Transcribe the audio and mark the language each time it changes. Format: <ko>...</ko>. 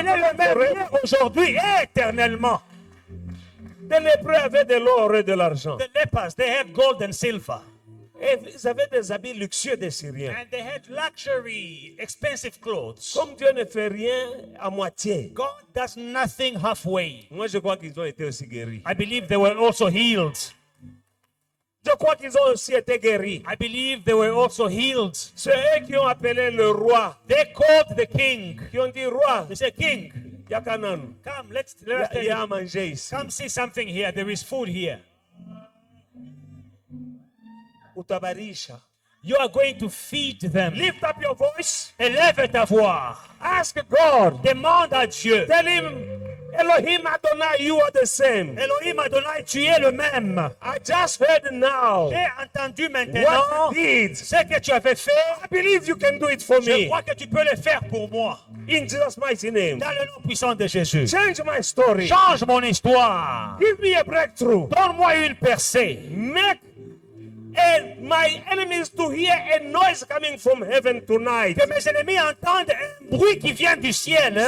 <fr>Il est le même hier, aujourd'hui et éternellement. Les lépreux avaient de l'or et de l'argent.</fr> <en>The lepers, they had gold and silver.</en> <fr>Et ils avaient des habits luxueux des Syriens.</fr> <en>And they had luxury, expensive clothes.</en> <fr>Comme Dieu ne fait rien à moitié,</fr> <en>God does nothing halfway.</en> <fr>moi je crois qu'ils ont été aussi guéris.</fr> <en>I believe they were also healed.</en> <fr>Je crois qu'ils ont aussi été guéris.</fr> <en>I believe they were also healed.</en> <fr>C'est eux qui ont appelé le roi,</fr> <en>They called the king.</en> <fr>qui ont dit, roi,</fr> <en>They said, King, Yakanan, come, let us</en> <fr>il y a à</fr> <en>take</en> <fr>manger ici.</fr> <en>Come see something here. There is food here. Utabarisha. You are going to feed them. Lift up your voice.</en> <fr>Élève ta voix.</fr> <en>Ask God.</en> <fr>Demande à Dieu.</fr> <en>Tell him, Elohim Adonai, you are the same.</en> <fr>Elohim Adonai, tu es le même.</fr> <en>I just heard now</en> <fr>J'ai entendu maintenant</fr> <en>what you did.</en> <fr>ce que tu avais fait.</fr> <en>I believe you can do it for</en> <fr>Je</fr> <en>me.</en> <fr>crois que tu peux le faire pour moi.</fr> <en>In Jesus' mighty name.</en> <fr>Dans le nom puissant de Jésus.</fr> <en>Change my story.</en> <fr>Change mon histoire.</fr> <en>Give me a breakthrough.</en> <fr>Donne-moi une percée.</fr> <en>Make my enemies to hear a noise coming from heaven tonight.</en> <fr>Que mes ennemis entendent un bruit qui vient du ciel</fr>